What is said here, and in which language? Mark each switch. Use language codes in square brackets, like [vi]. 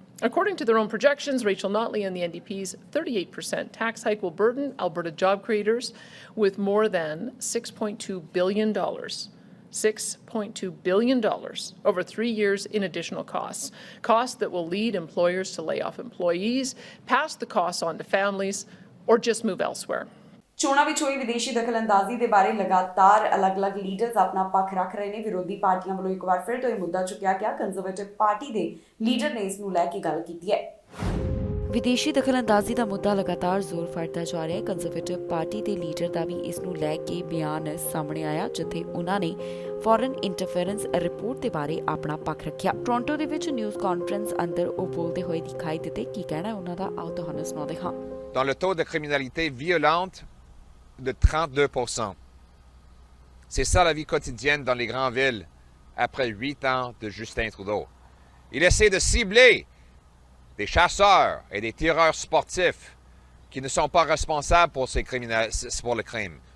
[en] According to their own projections, Rachel Notley and the NDP's 38% tax hike will burden Alberta job creators with more than $6.2 billion. $6.2 billion over 3 years in additional costs. Costs that will lead employers to lay off employees, pass the costs on to families, or just move elsewhere. [pa] ਚੋਣਾਂ ਵਿੱਚ ਹੋਈ ਵਿਦੇਸ਼ੀ ਦਖਲਅੰਦਾਜ਼ੀ ਦੇ ਬਾਰੇ ਲਗਾਤਾਰ ਅਲੱਗ-ਅਲੱਗ leaders ਆਪਣਾ ਪੱਖ ਰੱਖ ਰਹੇ ਨੇ। ਵਿਰੋਧੀ ਪਾਰਟੀਆਂ ਵੱਲੋਂ ਇੱਕ ਵਾਰ ਫਿਰ ਤੋਂ ਇਹ ਮੁੱਦਾ ਚੁੱਕਿਆ ਗਿਆ। ਕੰਜ਼ਰਵੇਟਿਵ ਪਾਰਟੀ ਦੇ ਲੀਡਰ ਨੇ ਇਸ ਨੂੰ ਲੈ ਕੇ ਗੱਲ ਕੀਤੀ ਹੈ। ਵਿਦੇਸ਼ੀ ਦਖਲਅੰਦਾਜ਼ੀ ਦਾ ਮੁੱਦਾ ਲਗਾਤਾਰ ਜ਼ੋਰ ਫੜਦਾ ਜਾ ਰਿਹਾ ਹੈ। ਕੰਜ਼ਰਵੇਟਿਵ ਪਾਰਟੀ ਦੇ ਲੀਡਰ ਦਾ ਵੀ ਇਸ ਨੂੰ ਲੈ ਕੇ ਬਿਆਨ ਸਾਹਮਣੇ ਆਇਆ, ਜਿੱਥੇ ਉਹਨਾਂ ਨੇ ਫੋਰਨ ਇੰਟਰਫੇਰੈਂਸ ਰਿਪੋਰਟ ਦੇ ਬਾਰੇ ਆਪਣਾ ਪੱਖ ਰੱਖਿਆ। ਟੋਰਾਂਟੋ ਦੇ ਵਿੱਚ ਨਿਊਜ਼ ਕਾਨਫਰੰਸ ਅੰਦਰ ਉਹ ਬੋਲਦੇ ਹੋਏ ਦਿਖਾਈ ਦਿੱਤੇ। ਕੀ ਕਹਿਣਾ ਹੈ ਉਹਨਾਂ ਦਾ, ਆਓ ਤੁਹਾਨੂੰ ਸੁਣਾਉਂਦੇ ਹਾਂ। [fr] Dans le taux de criminalité violente de 32%. C'est ça la vie quotidienne dans les grandes villes après 8 ans de Justin Trudeau. Il essaie de cibler des chasseurs et des tireurs sportifs qui ne sont pas responsables pour le crime.